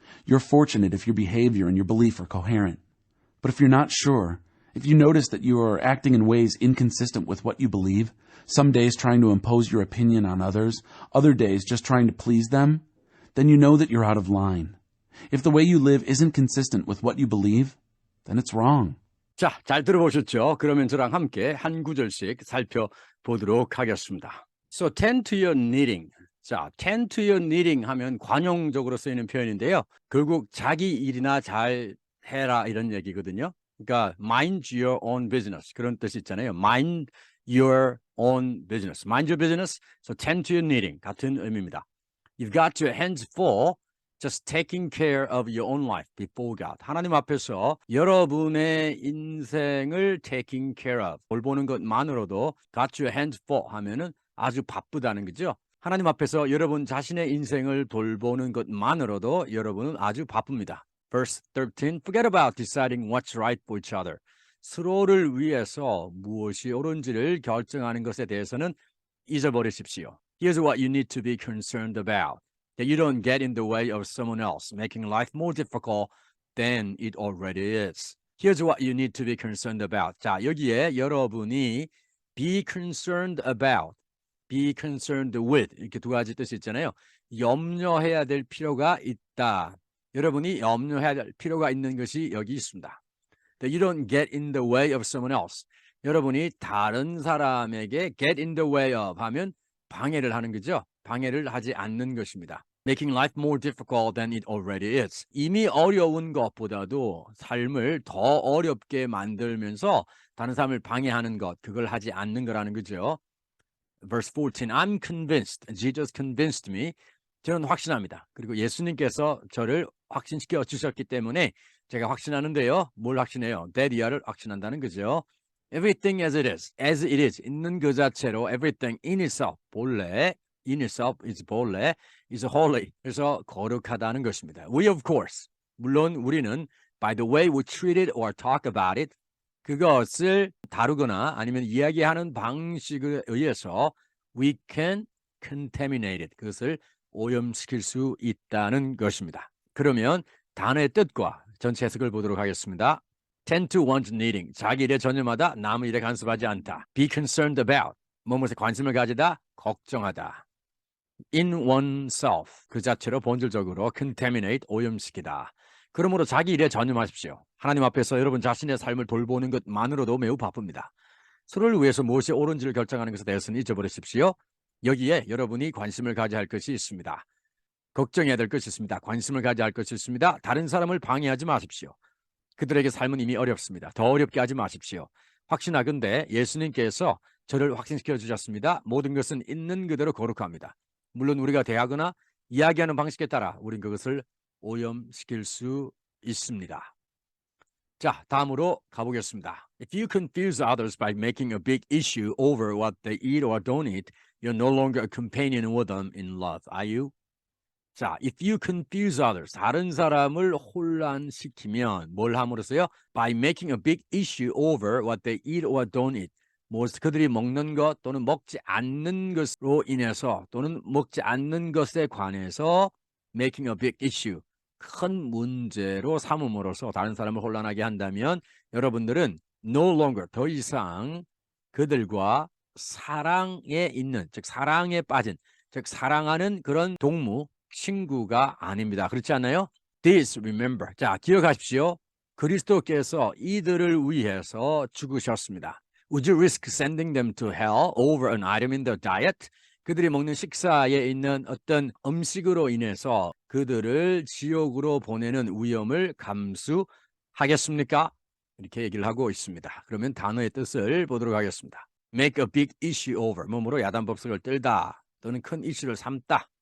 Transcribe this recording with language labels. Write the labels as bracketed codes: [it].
[en] You're fortunate if your behavior and your belief are coherent. But if you're not sure, if you notice that you are acting in ways inconsistent with what you believe, some days trying to impose your opinion on others, other days just trying to please them, then you know that you're out of line. If the way you live isn't consistent with what you believe, then it's wrong. [ko] 자, 잘 들어보셨죠? 그러면 저랑 함께 한 구절씩 살펴보도록 하겠습니다. [en] So tend to your knitting. [ko] 자, [en] tend to your knitting [ko] 하면 관용적으로 쓰이는 표현인데요. 결국 자기 일이나 잘 해라 이런 얘기거든요. 그러니까 [en] mind your own business [ko] 그런 뜻이 있잖아요. [en] mind your own business. mind your business. So tend to your knitting [ko] 같은 의미입니다. [en] You've got your hands full just taking care of your own life before God. [ko] 하나님 앞에서 여러분의 인생을 [en] taking care of, [ko] 돌보는 것만으로도 [en] got your hands full [ko] 하면은 아주 바쁘다는 거죠. 하나님 앞에서 여러분 자신의 인생을 돌보는 것만으로도 여러분은 아주 바쁩니다. [en] Verse 13, forget about deciding what's right for each other. [ko] 서로를 위해서 무엇이 옳은지를 결정하는 것에 대해서는 잊어버리십시오. [en] Here's what you need to be concerned about. That you don't get in the way of someone else, making life more difficult than it already is. Here's what you need to be concerned about. [ko] 자, 여기에 여러분이 [en] be concerned about, be concerned with [ko] 이렇게 두 가지 뜻이 있잖아요. 염려해야 될 필요가 있다. 여러분이 염려해야 될 필요가 있는 것이 여기 있습니다. [en] That you don't get in the way of someone else. [ko] 여러분이 다른 사람에게 [en] get in the way of [ko] 하면 방해를 하는 거죠. 방해를 하지 않는 것입니다. [en] Making life more difficult than it already is. [ko] 이미 어려운 것보다도 삶을 더 어렵게 만들면서 다른 사람을 방해하는 것, 그걸 하지 않는 거라는 거죠. [en] Verse 14, I'm convinced, Jesus convinced me. [ko] 저는 확신합니다. 그리고 예수님께서 저를 확신시켜 주셨기 때문에 제가 확신하는데요. 뭘 확신해요? 데리아를 확신한다는 거죠. [en] Everything as it is, [ko] 있는 그 자체로 [en] everything in itself, 본래, in itself is 본래, is holy, [ko] 그래서 거룩하다는 것입니다. [en] We of course, [ko] 물론 우리는 [en] by the way we treat it or talk about it, [ko] 그것을 다루거나 아니면 이야기하는 방식에 의해서 [en] we can contaminate it, [ko] 그것을 오염시킬 수 있다는 것입니다. 그러면 단어의 뜻과 전체 해석을 보도록 하겠습니다. [en] Tend to one's knitting. [ko] 자기 일에 전념하다, 남의 일에 간섭하지 않다. [en] Be concerned about. [ko] 무엇에 관심을 가지다, 걱정하다. [en] In oneself. [ko] 그 자체로 본질적으로 contaminate, 오염시키다. 그러므로 자기 일에 전념하십시오. 하나님 앞에서 여러분 자신의 삶을 돌보는 것만으로도 매우 바쁩니다. 서로를 위해서 무엇이 옳은지를 결정하는 것에 대해서는 잊어버리십시오. 여기에 여러분이 관심을 가져야 할 것이 있습니다. 걱정해야 될 것이 있습니다. 관심을 가져야 할 것이 있습니다. 다른 사람을 방해하지 마십시오. 그들에게 삶은 이미 어렵습니다. 더 어렵게 하지 마십시오. 확신하건대 예수님께서 저를 확신시켜 주셨습니다. 모든 것은 있는 그대로 거룩합니다. 물론 우리가 대하거나 이야기하는 방식에 따라 우린 그것을 오염시킬 수 있습니다. 자, 다음으로 가보겠습니다. [en] If you confuse others by making a big issue over what they eat or don't eat, you're no longer a companion with them in love. Are you? [ko] 자, [en] if you confuse others, [ko] 다른 사람을 혼란시키면 뭘 함으로써요? [en] By making a big issue over what they eat or don't eat. [ko] 그들이 먹는 것 또는 먹지 않는 것으로 인해서 또는 먹지 않는 것에 관해서 [en] making a big issue. [ko] 큰 문제로 삼음으로써 다른 사람을 혼란하게 한다면 여러분들은 [en] no longer, [ko] 더 이상 그들과 사랑에 있는, 즉 사랑에 빠진, 즉 사랑하는 그런 동무, 친구가 아닙니다. 그렇지 않나요? [en] This, remember. [ko] 자, 기억하십시오. 그리스도께서 이들을 위해서 죽으셨습니다. [en] Would you risk sending them to hell over an item in their diet? [ko] 그들이 먹는 식사에 있는 어떤 음식으로 인해서 그들을 지옥으로 보내는 위험을 감수하겠습니까? 이렇게 얘기를 하고 있습니다. 그러면 단어의 뜻을 보도록 하겠습니다. [en] Make a big issue over, [ko] 몸으로 야단법석을 떨다 또는 큰 이슈를 삼다.